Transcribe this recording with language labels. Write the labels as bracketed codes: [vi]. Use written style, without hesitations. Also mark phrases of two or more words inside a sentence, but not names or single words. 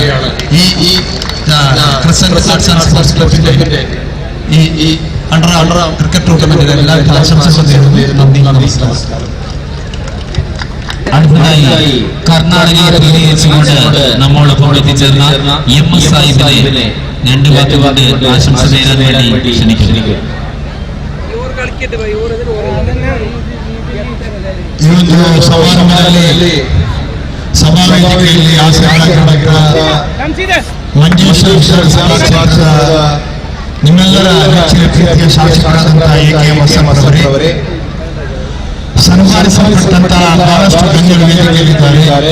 [ml] ഈ ക്രിസ്ത്യൻ ആർട്സ് ആൻഡ് സ്പോർട്സ് ക്ലബിന്റെ ഈ [en] underarm cricket [ml] ടൂർണമെന്റിലെ എല്ലാ ആശംസകളും നേരുന്നു. നന്ദി, നമസ്കാരം. അടുത്തതായി കർണാടകയെ പ്രതിനിധീകരിച്ചുകൊണ്ട് നമ്മോടൊപ്പം എത്തിച്ചേർന്ന MS സാഹിബിനെ 2 വാക്കുകൊണ്ട് ആശംസ നേരാൻ വേണ്ടി ക്ഷണിക്കുന്നു. [kn] ಈ ಒಂದು ಸಮಾರಂಭದಲ್ಲಿ ಸಮಾವೇಶದಲ್ಲಿ ಆಸಕ್ತರಾಗಿರುವ ಮಂಜೇಶ್ವರ ಸಮಾಜದ ನಿಮ್ಮೆಲ್ಲರ ನೆಚ್ಚಿನ ಪ್ರೀತಿಯ ಶಾಸಕರಾದಂತಹ AKM ಅವರೇ, ಸನ್ಮಾನಿಸಲ್ಪಟ್ಟಂತಹ ಬಹಳಷ್ಟು ಗಣ್ಯರು ವೇದಿಕೆಯಲ್ಲಿದ್ದಾರೆ.